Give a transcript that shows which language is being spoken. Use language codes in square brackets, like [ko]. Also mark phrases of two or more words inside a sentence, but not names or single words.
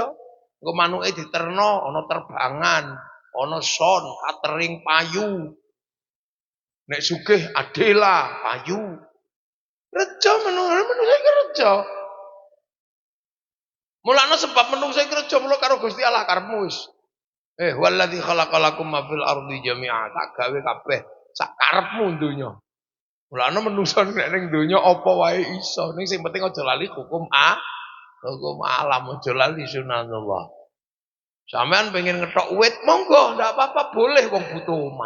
[jv] Engko manuke diterno, ana terbangan, ana son, catering payu. Nek sugih adela payu. Reja menungso iki reja. Mulane sebab menungso iki reja mula karo Gusti Allah karepmu wis. [ar] والذي خلق لكم ما في الأرض جميعا. [jv] Tak gawe kabeh sak karepmu donya. Mulane menungso nek ning donya apa wae iso. Ning sing penting aja lali hukum alam, aja lali sunatullah. Sampean pengen ngetok wit monggo, ndak apa-apa, boleh wong butuh omah.